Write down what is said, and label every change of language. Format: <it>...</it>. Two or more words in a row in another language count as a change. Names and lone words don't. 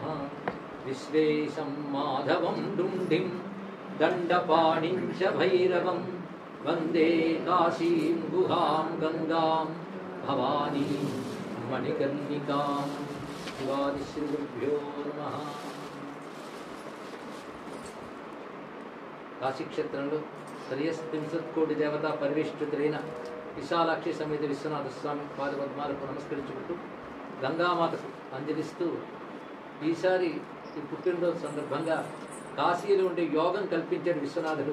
<sa>विश्वेशं माधवं डुण्डिं दण्डपाणिं च भैरवं वन्दे काशीं गुहां गंगां भवानी मणिकर्णिकां। शिवादिश्रीगुरुभ्यो नमः।</sa> <te>కాశీక్షేత్రంలో శ్రేయస్త్రింశత్కోటి దేవతా పరివేష్టితులైన విశాలాక్షి సమేత విశ్వనాథ స్వామి పాదపద్మాలకు నమస్కరించుకుంటూ గంగామాతకు అంజలిస్తూ ఈసారి ఈ పుట్టినరోజు సందర్భంగా కాశీలో ఉండే యోగం కల్పించాడు విశ్వనాథుడు.</te>